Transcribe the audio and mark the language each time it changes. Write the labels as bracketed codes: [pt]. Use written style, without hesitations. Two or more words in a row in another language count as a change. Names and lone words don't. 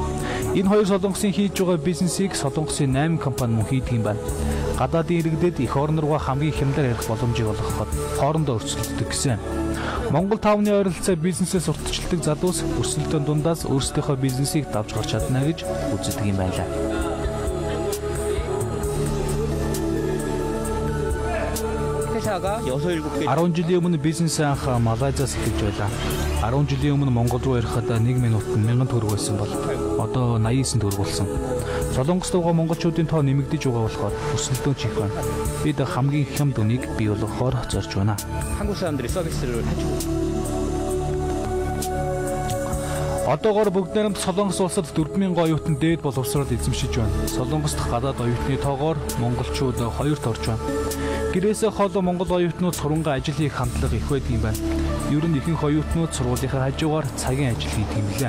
[mn] Энэ хоёр солонгосын хийж байгаа бизнесийг солонгосын 8 компани мөн хийдэг юм байна. Гадаадын иргэдэд эх орн руугаа хамгийн хямдар ярих боломжийг олгоход хоорондоо өрсөлддөг гэсэн. Монгол тавны ойролцоо бизнесээ сурталчилдаг залуус өрсөлдөөн дундаас өөрсдийнхөө бизнесийг давж гарч чадна гэж үздэг юм байлаа. [ko] 회사가 6-7개 [mn] 10 жилийн өмнө бизнес анх Малайзиас эхэлж байлаа. 10 жилийн өмнө Монгол руу ярихад 1 минутад 1000 төгрөг байсан бол одоо 89 төгрөг болсон. Солонгост байгаа монголчуудын тоо нэмэгдэж байгаа болохоор өрсөлдөөн чих байна. Бид хамгийн хямд үнийг бий болгохоор зорж байна. [ko] 한국 사람들이 서비스를 해주고 [mn] Одоогоор бүгд найрамд Солонгос улсад 4000 оюутан дээд боловсрол эзэмшиж байна. Солонгост гадаад оюутны тоогоор монголчууд 2-т орж байна. Гэрээсээ хол монгол оюутнууд сурангаа ажил хийх хандлага их байдаг юм байна. Ер нь ихэнх оюутнууд сургуулийнхаа хажуугаар цагийн ажил хийдэг юм лээ.